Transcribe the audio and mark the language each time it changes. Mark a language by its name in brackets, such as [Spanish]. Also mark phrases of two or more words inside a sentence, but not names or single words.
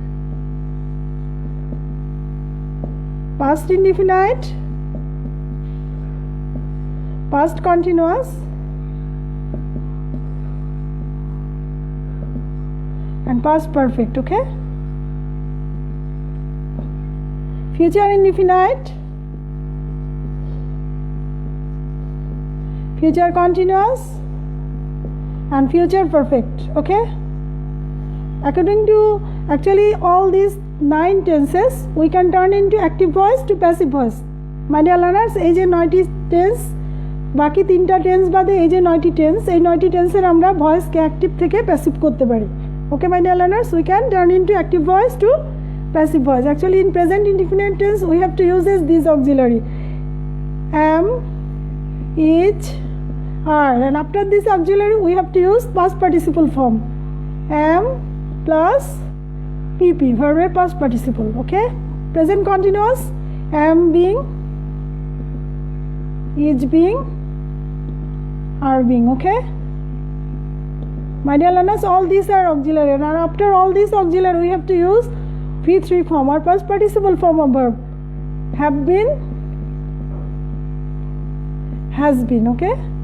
[English] Past indefinite, past continuous, and past perfect, okay? Future indefinite, future continuous, and future perfect, okay? According to actually all these 9 tenses we can turn into active voice to passive voice. My dear learners, [Bangla] এই যে 9টি টেন্স, বাকি 3টা টেন্স বাদে এই যে 9টি টেন্স, এই 9টি টেন্সের আমরা ভয়েসকে অ্যাক্টিভ থেকে প্যাসিভ করতে পারি, [English] okay my dear learners? We can turn into active voice to passive voice. Actually in present indefinite tense we have to use this auxiliary am, is, are, and after this auxiliary we have to use past participle form am plus pp, verb past participle, okay? Present continuous, am being, is being, are being, okay? My dear learners, all these are auxiliary, and after all these auxiliary we have to use V3 form or past participle form of verb. Have been, has been, okay?